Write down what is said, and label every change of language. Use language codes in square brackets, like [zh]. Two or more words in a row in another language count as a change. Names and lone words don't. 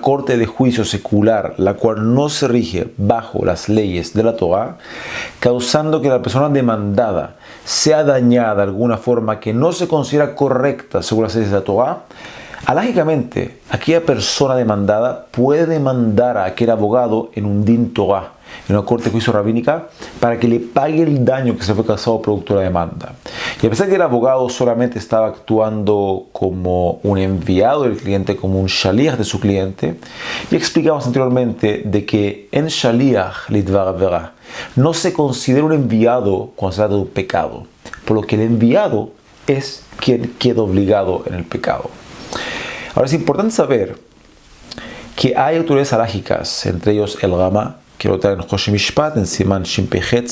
[es] corte de juicio secular, la cual no se rige bajo las leyes de la Torah, causando que la persona demandada sea dañada de alguna forma que no se considera correcta según las leyes de la Torah, alágicamente aquella persona demandada puede demandar a aquel abogado en un [he] דין תורה, [es] en una corte de juicio rabínica, para que le pague el daño que se fue causado producto de la demanda. Y a pesar de que el abogado solamente estaba actuando como un enviado del cliente, como un shaliach de su cliente, ya explicamos anteriormente de que en [he] שליח לדבר עבירה [es] no se considera un enviado cuando se trata de un pecado, por lo que el enviado es quien queda obligado en el pecado. Ahora es importante saber que hay autoridades halágicas, entre ellos el Rama, que lo trae en Choshen Mishpat, en [he] סימן שפ"ח,